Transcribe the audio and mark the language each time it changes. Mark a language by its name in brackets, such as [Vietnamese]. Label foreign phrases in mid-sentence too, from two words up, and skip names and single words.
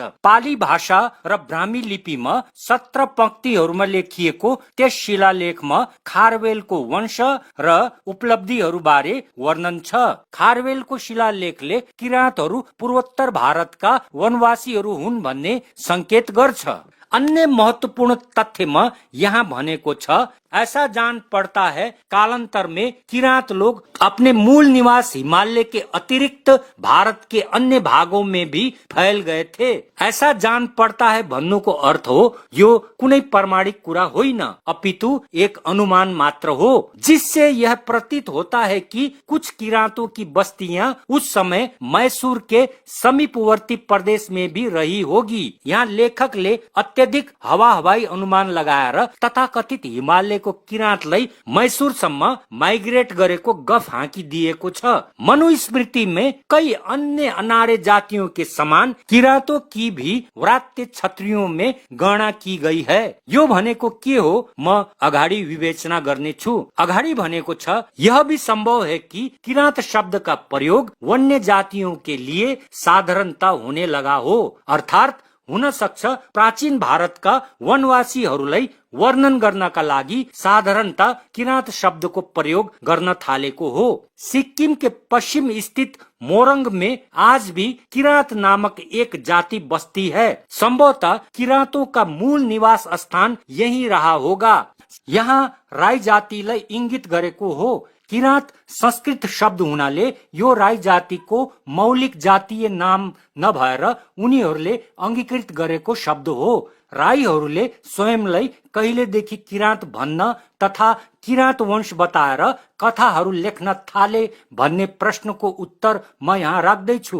[Nepali] पाली भाषा र ब्राह्मी लिपिमा 17 पंक्तिहरूमा लेखिएको त्यस शिलालेखमा खारवेलको वंश र उपलब्धिहरू बारे वर्णन छ। खारवेलको शिलालेखले किरातहरू पूर्वोत्तर भारतका वनवासीहरू हुन् भन्ने संकेत गर्छ। अन्य महत्वपूर्ण तथ्यमा यहाँ भनेको छ, [Hindi] ऐसा जान पड़ता है कालांतर में किरात लोग अपने मूल निवास हिमालय के अतिरिक्त भारत के अन्य भागों में भी फैल गए थे। ऐसा जान पड़ता है [Nepali] भन्नुको अर्थ हो, यो कुनै प्रमाणिक कुरा होइन, अपितु एक अनुमान मात्र हो, [Hindi] जिससे यह प्रतीत होता है कि कुछ किरातों की बस्तियां उस समय मैसूर के समीपवर्ती प्रदेश में भी रही होगी। [Nepali] यहाँ लेखकले अत्यधिक हवाई अनुमान लगाएर तथाकथित हिमालय को किरातलाई मैसूरसम्म माइग्रेट गरेको गफ हाँकिदिएको छ। [Hindi] मनुस्मृति में कई अन्य अनार्य जातियों के समान किरातों की भी व्रात्य क्षत्रियों में गणना की गई है। [Nepali] यो भनेको के हो, म अगाडि विवेचना गर्ने छु। अगाडि भनेको छ, [Hindi] यह भी संभव है कि किरात शब्द का प्रयोग वन्य जातियों के लिए साधारणता होने लगा हो, अर्थात [Nepali] हुन सक्छ प्राचीन भारतका वनवासीहरूलाई वर्णन गर्नका लागि साधारणता किरात शब्दको प्रयोग गर्न थालेको हो। [Hindi] सिक्किम के पश्चिम स्थित मोरंग में आज भी किरात नामक एक जाति बस्ती है। संभवतः किरातों का मूल निवास स्थान यही रहा होगा। [Nepali] यहाँ राई जातिलाई इंगित गरेको हो। किरात संस्कृत शब्द हुनाले यो राई जातिको मौलिक जातीय नाम नभएर उनीहरूले अंगीकृत गरेको शब्द हो। राईहरूले स्वयंलाई कहिलेदेखि किरात भन्न तथा किरात वंश बताएर कथाहरू लेख्न थाले भन्ने प्रश्नको उत्तर म यहाँ राख्दैछु।